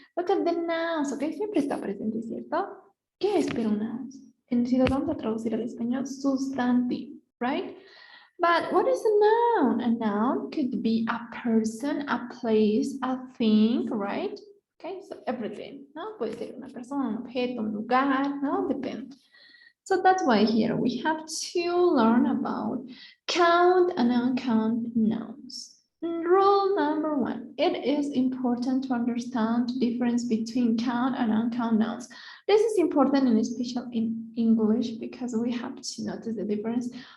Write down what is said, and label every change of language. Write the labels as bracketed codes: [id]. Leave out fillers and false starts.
[en] Look at the nouns, [es] okay, siempre está presente, ¿cierto? ¿Qué es pero nouns? Si lo vamos a traducir al español, sustantivo, right? [en] But what is a noun? A noun could be a person, a place, a thing, right? Okay, so everything, ¿no? [es] Puede ser una persona, un objeto, un lugar, ¿no? Depende. [en] So that's why here we have to learn about count and uncount nouns. Rule number 1, it is important to understand the difference between count and uncount nouns. This is important and especially in English because we have to notice the difference.